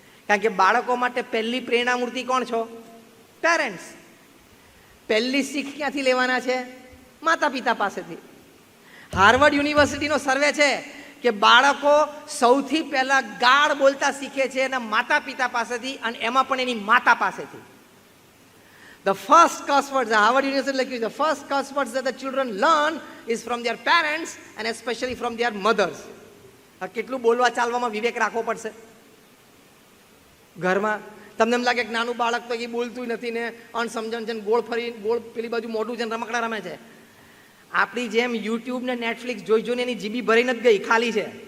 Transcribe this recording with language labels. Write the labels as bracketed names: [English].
[Gujarati] કારણ કે બાળકો માટે પહેલી પ્રેરણામૂર્તિ કોણ છો? પેરેન્ટ્સ. પહેલી શીખ ક્યાંથી લેવાના છે? માતા પિતા પાસેથી. હાર્વર્ડ યુનિવર્સિટીનો સર્વે છે કે બાળકો સૌથી પહેલા ગાળ બોલતા શીખે છે એના માતા પિતા પાસેથી, અને એમાં પણ એની માતા પાસેથી. [English] The first curse words, the Harvard University like the first curse words that the children learn is from their parents and especially from their mothers. [Gujarati] કેટલું બોલવા ચાલવામાં વિવેક રાખવો પડશે ઘરમાં. તમને એમ લાગે કે નાનું બાળક તો એ બોલતું નથી ને અણસમજણ છે, ગોળ ફરી ગોળ પેલી બાજુ મોઢું છે, રમકડા રમે છે. આપણી જેમ યુટ્યુબ ને નેટફ્લિક્સ જોઈ જોઈને એની જીબી ભરી નથી ગઈ, ખાલી છે.